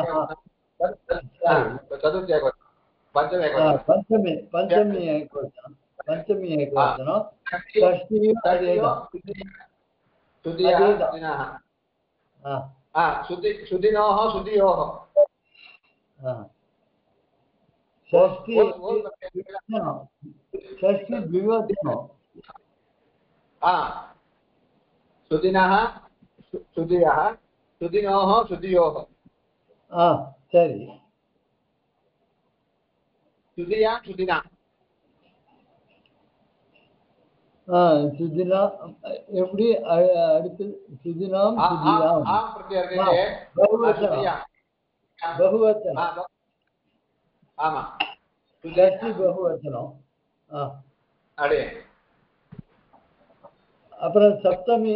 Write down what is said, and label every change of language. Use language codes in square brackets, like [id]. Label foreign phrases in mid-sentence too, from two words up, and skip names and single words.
[ta] சதுர்த்தி ஏகாதசம் பஞ்சமி ஏகாதசம் பஞ்சமி ஏகாதசம் ஷஷ்டியும் அதேதான். [sa] सुदिया सुदिना सुदिनोः सुदियोः षष्ठी षष्ठी द्विवचनं सुदिनः सुदियः सुदिनोः सुदियोः [ta] சரி [sa] सुदिया सुदिना [ta] सुदिना எப்படி அடுத்து [sa] सुदिनाम् सुदियाम् [ta] பகுவச்சனம் ஆமா ஷஷ்டி பகுவச்சனம் அடே அப்புறம் சப்தமி